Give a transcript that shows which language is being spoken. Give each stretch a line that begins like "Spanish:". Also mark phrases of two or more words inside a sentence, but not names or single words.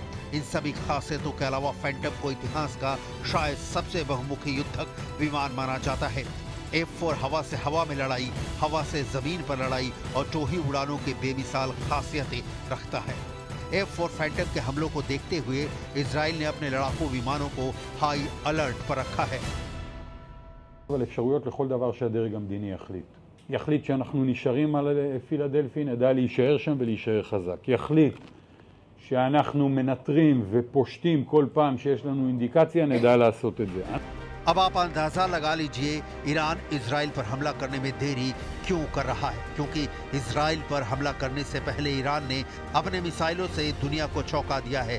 Hindi: इन सभी खासियतों के अलावा फैंटम को इतिहास का शायद सबसे बहुमुखी युद्धक विमान माना जाता है। F4 हवा से हवा में लड़ाई, हवा से जमीन पर लड़ाई और टोही उड़ानों के बेमिसाल खासियतें रखता है। F4 फैंटम के हमलों को देखते हुए इजराइल ने अपने लड़ाकू विमानों को हाई अलर्ट पर रखा है।
Hebrew: אבל אפשרויות לכל דבר שהדרג המדיני יחליט שאנחנו נשארים על פילדלפי, נדע להישאר שם ולהישאר חזק. יחליט שאנחנו מנטרים ופושטים כל פעם שיש לנו אינדיקציה, נדע לעשות את זה.
Hindi: अब आप अंदाजा लगा लीजिए ईरान इजराइल पर हमला करने में देरी क्यों कर रहा है, क्योंकि इजराइल पर हमला करने से पहले ईरान ने अपने मिसाइलों से दुनिया को चौंका दिया है।